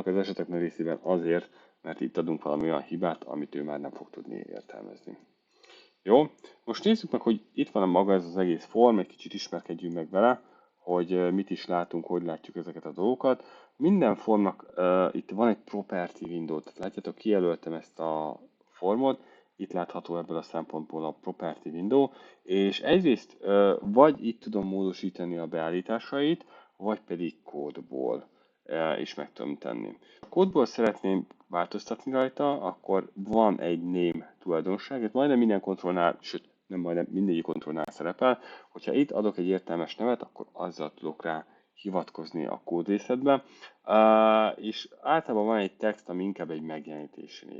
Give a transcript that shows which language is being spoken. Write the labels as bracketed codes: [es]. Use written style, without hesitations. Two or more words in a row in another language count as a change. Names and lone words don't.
[hu] Az esetek nagy részében azért, mert itt adunk valami olyan hibát, amit ő már nem fog tudni értelmezni. Jó, most nézzük meg, hogy itt van maga ez az egész form, egy kicsit ismerkedjünk meg vele, hogy mit is látunk, hogy látjuk ezeket a dolgokat. Minden formnak itt van egy [en] property window, [hu] tehát látjátok, kijelöltem ezt a formot, itt látható ebből a szempontból a [en] property window, [hu] és egyrészt vagy itt tudom módosítani a beállításait, vagy pedig kódból is meg tudom tenni. A kódból szeretném változtatni rajta, akkor van egy name tulajdonság, ez majdnem minden kontrollnál, sőt nem majdnem mindegyik kontrollnál szerepel, hogyha itt adok egy értelmes nevet, akkor azzal tudok rá hivatkozni a kódrészetbe, és általában van egy text, ami inkább egy megjelenítési név.